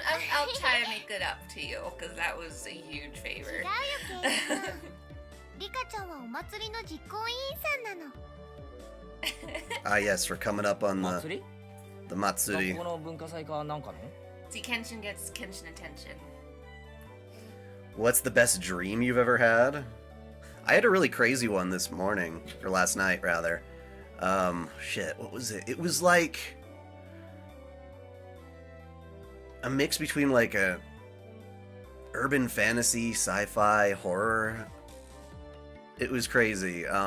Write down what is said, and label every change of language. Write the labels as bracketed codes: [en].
[en] I'll try to make it up to you, because that was a huge favor. [ja] 違うよケイちゃんリカちゃんはお祭りの実行委員さんなの [en] Ah, yes, for coming up on [ja] 祭り [en] the Matsuri. [ja] 学校の文化祭かなんかの [en] See, Kenshin gets Kenshin attention. What's the best dream you've ever had? I had a really crazy one this morning, or last night, rather. Shit, what was it? It was like a mix between like a urban fantasy, sci-fi, horror. It was crazy.